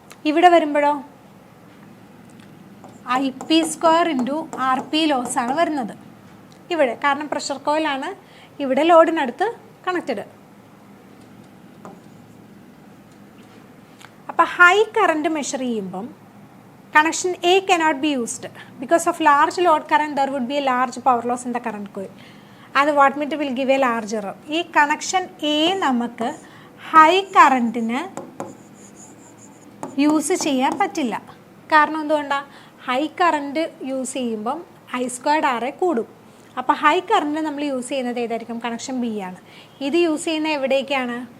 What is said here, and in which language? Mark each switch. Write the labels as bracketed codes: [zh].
[ml] ഇവിടെ വരുമ്പോഴോ IP square into RP loss ആണ് വരുന്നത് ഇവിടെ. കാരണം പ്രഷർ കോയിലാണ് ഇവിടെ ലോഡിനടുത്ത് കണക്റ്റഡ്. അപ്പോൾ ഹൈ കറണ്ട് മെഷർ ചെയ്യുമ്പം connection A [en] cannot be used because of large load current. There would be a large power loss in the current coil and the wattmeter will give a large error. [ml] ഈ connection A നമുക്ക് high കറണ്ടിന് use ചെയ്യാൻ പറ്റില്ല. കാരണം എന്തുകൊണ്ടാണ്? High current use ചെയ്യുമ്പം I²RA കൂടും. അപ്പോൾ high current നമ്മൾ യൂസ് ചെയ്യുന്നത് ഏതായിരിക്കും? കണക്ഷൻ B ആണ്. ഇത് യൂസ് ചെയ്യുന്ന എവിടേക്കാണ്?